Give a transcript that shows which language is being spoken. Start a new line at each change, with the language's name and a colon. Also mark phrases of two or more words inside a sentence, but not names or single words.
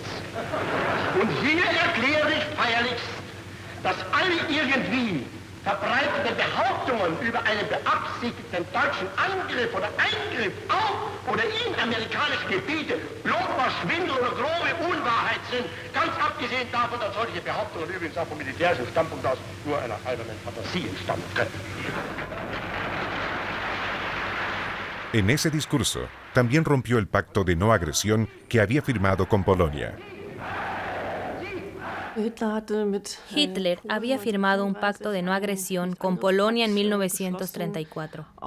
German: Und hier erkläre ich feierlichst, dass alle irgendwie verbreitete Behauptungen über einen beabsichtigten deutschen Angriff oder Eingriff auf oder in amerikanische Gebiete bloßer Schwindel oder grobe Unwahrheit sind, ganz abgesehen davon, dass solche Behauptungen übrigens auch vom militärischen Standpunkt aus nur einer albernen Fantasie entstammen können.
Spanish: En ese discurso, también rompió el pacto de no agresión que había firmado con Polonia. Hitler había firmado un pacto de no agresión con Polonia en 1934.